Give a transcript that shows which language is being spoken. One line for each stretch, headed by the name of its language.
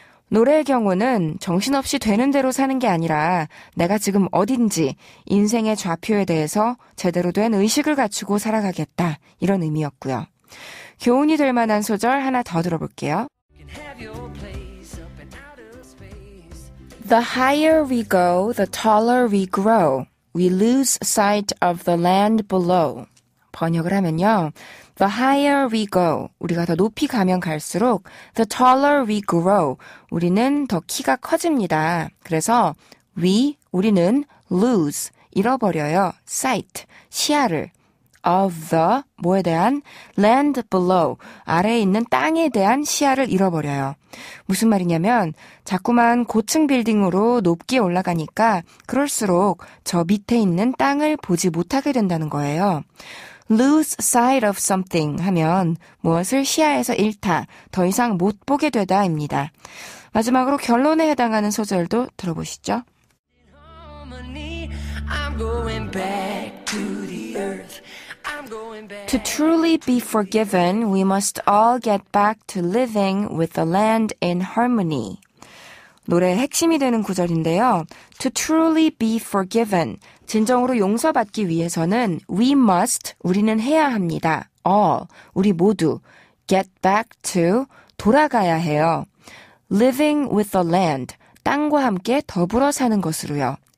Korean: 노래의 경우는 정신없이 되는 대로 사는 게 아니라 내가 지금 어딘지 인생의 좌표에 대해서 제대로 된 의식을 갖추고 살아가겠다 이런 의미였고요. 교훈이 될 만한 소절 하나 더 들어볼게요.
English: The higher we go, the taller we grow. We lose sight of the land below.
Korean: 번역을 하면요.
English: The higher we go,
Korean: 우리가 더 높이 가면 갈수록
English: the taller we grow,
Korean: 우리는 더 키가 커집니다. 그래서 우리는
English: lose,
Korean: 잃어버려요.
English: sight,
Korean: 시야를.
English: of the,
Korean: 뭐에 대한?
English: land below,
Korean: 아래에 있는 땅에 대한 시야를 잃어버려요. 무슨 말이냐면 자꾸만 고층 빌딩으로 높게 올라가니까 그럴수록 저 밑에 있는 땅을 보지 못하게 된다는 거예요.
English: lose sight of something
Korean: 하면 무엇을 시야에서 잃다, 더 이상 못 보게 되다입니다. 마지막으로 결론에 해당하는 소절도 들어보시죠.
English: To truly be forgiven, we must all get back to living with the land in harmony.
Korean: 노래의 핵심이 되는 구절인데요.
English: To truly be forgiven,
Korean: 진정으로 용서받기 위해서는
English: we must,
Korean: 우리는 해야 합니다.
English: all,
Korean: 우리 모두
English: get back to,
Korean: 돌아가야 해요.
English: living with the land,
Korean: 땅과 함께 더불어 사는 것으로요.